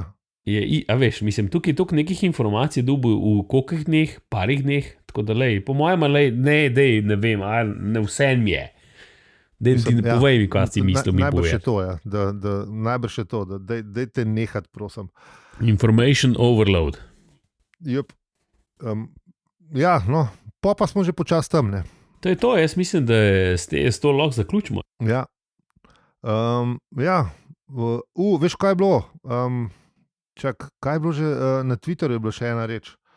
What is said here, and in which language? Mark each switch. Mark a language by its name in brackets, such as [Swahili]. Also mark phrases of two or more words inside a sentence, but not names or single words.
[Slovenian] A veš, mislim, tukaj je toliko nekih informacij dobil v kolikih dneh, parih dneh, tako da lej, po mojem, ne vem, ne vse mi je. Povej mi, kaj si mislil mi najbrž povedati. Je to, ja, najbrž je to, da dajte nehat, prosim. [English] Information overload. Yep. [Slovenian] Ja, no, pa smo že počasi tam, ne. To je to, jaz mislim, da s to lahko zaključimo. Ja, Veš, kaj je bilo? Kaj je bilo že na Twitterju, je bila še ena reč.